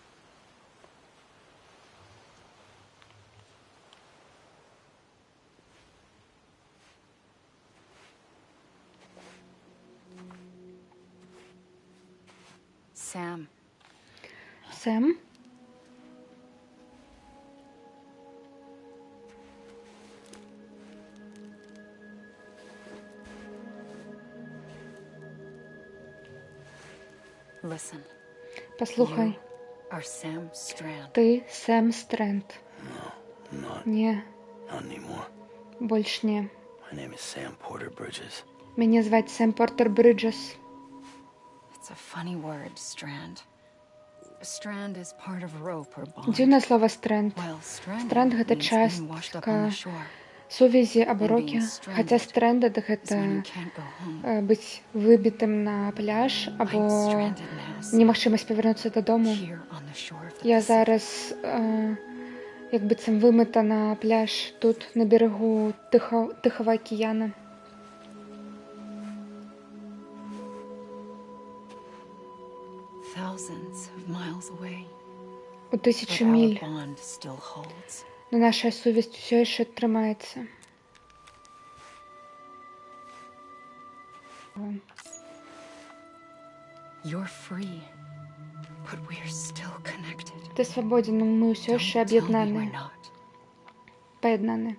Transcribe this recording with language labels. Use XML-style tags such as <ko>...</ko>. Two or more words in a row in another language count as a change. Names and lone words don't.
<en>Sam.</en> <be>Сэм?</be> <en>Listen.</en> <be>Паслухай.</be> <en>You are Sam Strand.</en> <be>Ты Сэм Стрэнд.</be> <en>Not</en> <be>Не,</be> <en>anymore.</en> <be>больш не.</be> <en>My name is Sam Porter Bridges.</en> <be>Мяне зваць Сэм Портер Брыджес.</be> <en>It's a funny word, Strand. A strand is part of rope or bond.</en> <be>Дзіўнае слова стрэнд.</be> <en>Well, stranded</en> <be>Стрэнд гэта</be> <en>means being washed up on the</en> <be>частка</be> <en>shore.</en> <be>сувязі або рокі,</be> <en>And being stranded</en> <be>хаця стрэндед</be> <en>is when</en> <be>гэта</be> <en>you can't go home.</en> <be>быць выбітым на пляж або</be> <en>Strandedness</en> <be>немагчымасць павярнуцца дадому.</be> <en>here on the shore of the</en> <be>Я</be> <en>Pacific.</en> <be>зараз як быццам вымыта на пляж тут</be> <ru>на берегу Тихого океана.</ru> <en>Thousands of miles away.</en> <ru>У тысячи</ru> <en>But our</en> <be>міль.</be> <en>bond still holds.</en> <be>Но наша сувязь ўсё яшчэ трымаецца.</be> <en>You're free, but we're still connected.</en> <be>Ты свабоден, но мы ўсё яшчэ</be> <en>Don't tell me we're</en> <be>аб'яднаны.</be> <en>not.</en> <be>Паяднаны.</be>